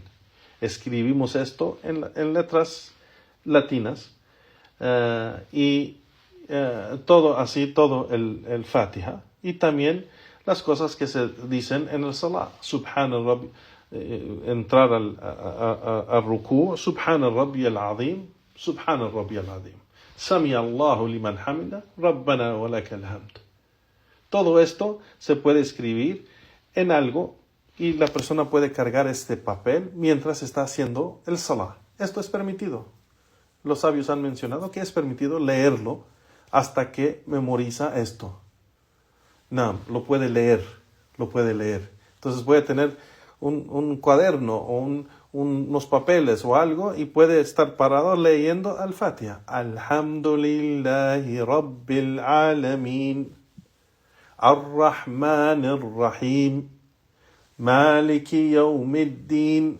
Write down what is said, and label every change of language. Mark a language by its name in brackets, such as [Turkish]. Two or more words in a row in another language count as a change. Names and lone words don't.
[Spanish] Escribimos esto en letras latinas y todo el Fatiha, y también las cosas que se dicen en el Salah. entrar al rukú, [Arabic] سبحان ربي العظيم سبحان ربي العظيم. سمع الله لمن حمده ربنا ولك الحمد. [Spanish] Todo esto se puede escribir en algo y la persona puede cargar este papel mientras está haciendo el salah. Esto es permitido. Los sabios han mencionado que es permitido leerlo hasta que memoriza esto. No, lo puede leer. Entonces puede tener un cuaderno o unos papeles o algo y puede estar parado leyendo al-Fatiha. [Arabic] الحمد لله رب العالمين. الرحمن الرحيم. مالك يوم الدين.